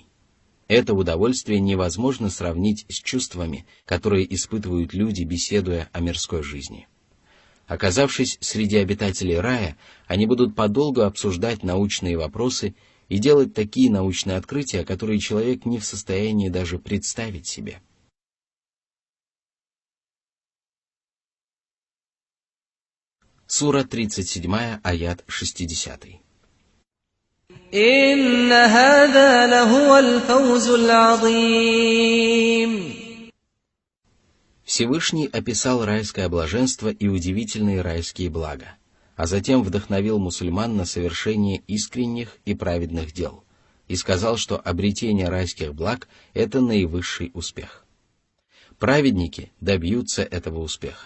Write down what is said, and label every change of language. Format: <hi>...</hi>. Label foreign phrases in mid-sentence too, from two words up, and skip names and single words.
<ru>Это удовольствие невозможно сравнить с чувствами, которые испытывают люди, беседуя о мирской жизни. Оказавшись среди обитателей рая, они будут подолгу обсуждать научные вопросы и делать такие научные открытия, которые человек не в состоянии даже представить себе. Сура 37, аят 60.</ru> <ar>إن هذا لهو الفوز العظيم.</ar> <ru>Всевышний описал райское блаженство и удивительные райские блага, а затем вдохновил мусульман на совершение искренних и праведных дел и сказал, что обретение райских благ – это наивысший успех. Праведники добьются этого успеха.</ru>